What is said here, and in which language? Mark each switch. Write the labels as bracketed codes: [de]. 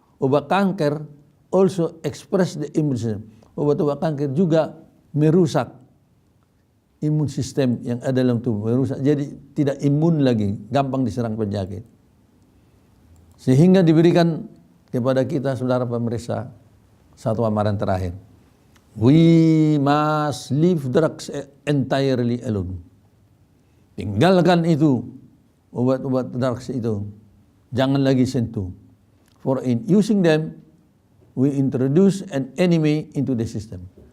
[id] Obat kanker [en] also express the immune system. [id] Obat-obat kanker juga merusak imun sistem yang ada dalam tubuh, merusak, jadi tidak imun lagi, gampang diserang penyakit. Sehingga diberikan kepada kita, saudara pemirsa, satu amaran terakhir. [en] We must leave drugs entirely alone. [id] Tinggalkan itu, obat-obat drugs itu, jangan lagi sentuh. [en] For in using them, we introduce an enemy into the system.